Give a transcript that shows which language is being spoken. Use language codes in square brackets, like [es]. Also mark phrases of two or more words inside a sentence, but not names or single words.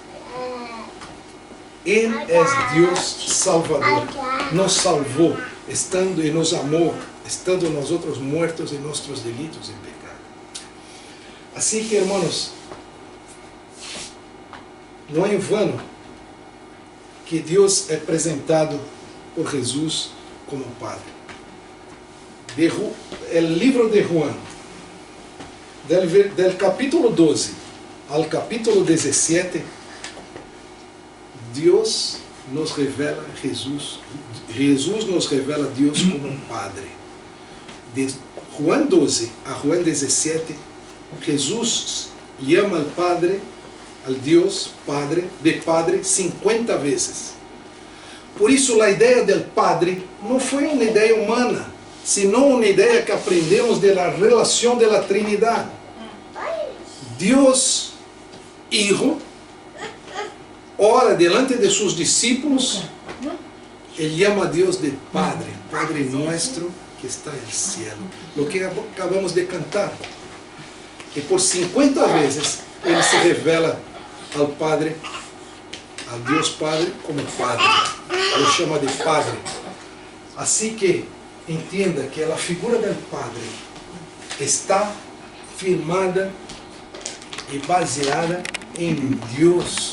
[pt] Ele é Deus Salvador, nos salvou, estando e nos amou, estando nós outros mortos em nossos delitos e pecados. Assim que, irmãos, não é em vano que Deus é apresentado por Jesus como Padre. O livro de Juan, del capítulo 12 ao capítulo 17, Deus nos revela Jesus nos revela Deus como um Padre. De Juan 12 a Juan 17, Jesus chama [es] al Padre al Dios Padre, [pt] de Padre 50 veces. Por isso a ideia [es] del Padre [pt] não foi uma ideia humana, sino uma ideia que aprendemos da relação da Trinidade. Deus Hijo ora delante de seus discípulos, ele chama a Deus de Padre, [es] Padre nuestro que está [pt] no cielo. [es] Lo que acabamos de cantar. [pt] E por 50 vezes ele se revela ao Padre, ao Deus Padre, como Padre. Ele chama de Padre. Assim que entenda que a figura do Padre está firmada e baseada em Deus.